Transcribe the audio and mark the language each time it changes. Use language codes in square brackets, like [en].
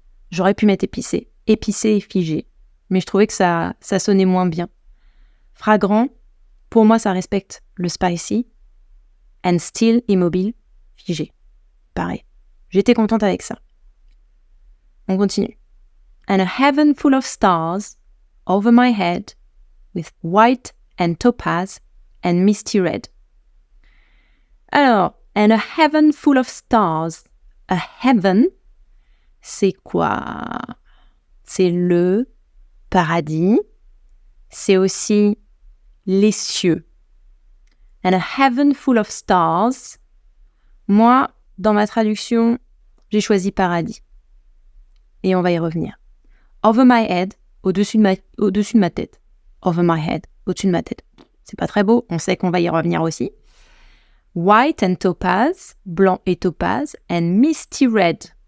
[fr] J'aurais pu mettre épicé et figé, mais je trouvais que ça sonnait moins bien. Fragrant, pour moi ça respecte le spicy, [en] and still, [fr] immobile, figé. Pareil. J'étais contente avec ça. On continue. [en] And a heaven full of stars over my head with white and topaz and misty red. Alors, and a heaven full of stars. A heaven, [fr] c'est quoi? C'est le paradis. C'est aussi les cieux. [en] And a heaven full of stars. [fr] Moi, dans ma traduction, j'ai choisi paradis. Et on va y revenir. [en] Over my head, [fr] au-dessus de ma tête. Over my head, au-dessus de ma tête. C'est pas très beau, on sait qu'on va y revenir aussi. [en] White and topaz, [fr] blanc et topaz, [en] and misty red.